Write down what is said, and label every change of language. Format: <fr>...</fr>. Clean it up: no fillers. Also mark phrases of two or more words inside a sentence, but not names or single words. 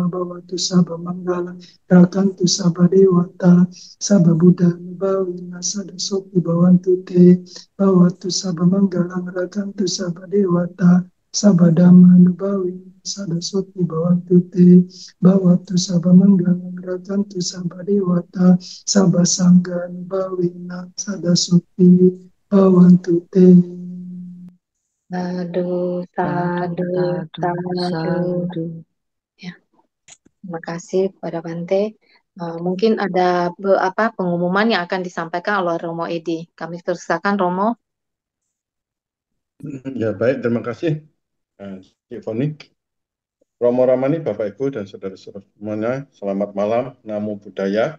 <pi>bawatu sabah manggala rakantu sabah dewata Sabah Buddha Nubawi Nasada Sopi Bawantu Te Bawatu Sabah Manggalang Rakantu Sabah Dewata Sabah Dhamma Nubawi Nasada Sopi Bawantu Te Bawatu Sabah Manggalang Rakantu Sabah Dewata Sabah Sangga Nubawi Nasada Sopi Bawantu Te.</pi> <id>Sadu, Sadu, sadu, sadu, sadu. sadu. Ya, terima kasih kepada Bante. Mungkin ada pengumuman yang akan disampaikan oleh Romo Edi. Kami persilakan Romo. Ya baik, terima kasih Cik Foni. Romo Ramani, Bapak Ibu dan saudara-saudara semuanya, selamat malam,</id> <pi>Namo Buddhaya.</pi>